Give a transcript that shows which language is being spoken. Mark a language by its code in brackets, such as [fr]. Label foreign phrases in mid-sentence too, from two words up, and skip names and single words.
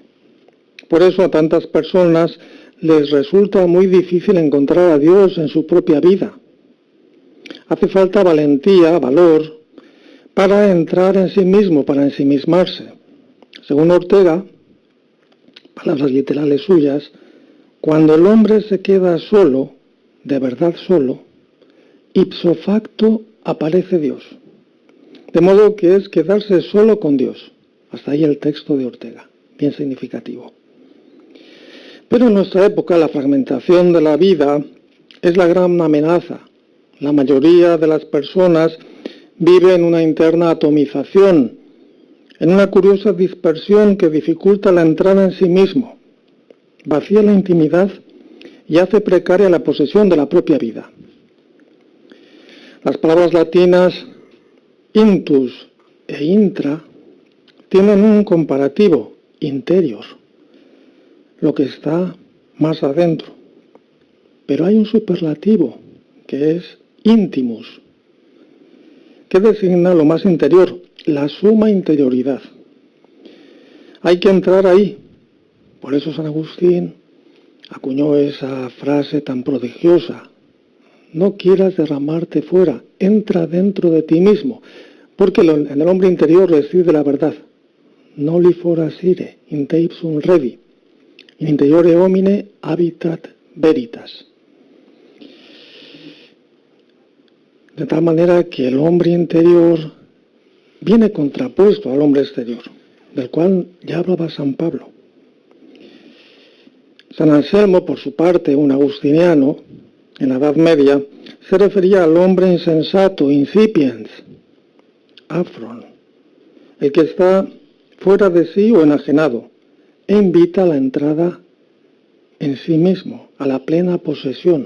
[es] Por eso a tantas personas les resulta muy difícil encontrar a Dios en su propia vida. Hace falta valentía, valor, para entrar en sí mismo, para ensimismarse. Según Ortega, palabras literales suyas, cuando el hombre se queda solo, de verdad solo, [la] ipso facto [es] aparece Dios. De modo que es quedarse solo con Dios. Hasta ahí el texto de Ortega, bien significativo. Pero en nuestra época la fragmentación de la vida es la gran amenaza. La mayoría de las personas vive en una interna atomización, en una curiosa dispersión que dificulta la entrada en sí mismo, vacía la intimidad y hace precaria la posesión de la propia vida. Las palabras latinas [la] intus e intra [es] tienen un comparativo, interior, lo que está más adentro. Pero hay un superlativo, que es intimus, que designa lo más interior, la suma interioridad. Hay que entrar ahí. Por eso San Agustín acuñó esa frase tan prodigiosa: no quieras derramarte fuera, entra dentro de ti mismo, porque en el hombre interior reside la verdad. [la] Noli forasire, in te ipsum redi, in interiore homine habitat veritas. [es] De tal manera que el hombre interior viene contrapuesto al hombre exterior, del cual ya hablaba San Pablo. San Anselmo, por su parte, un agustiniano, en la Edad Media, se refería al hombre insensato, incipiens, afron, el que está fuera de sí o enajenado, e invita a la entrada en sí mismo, a la plena posesión.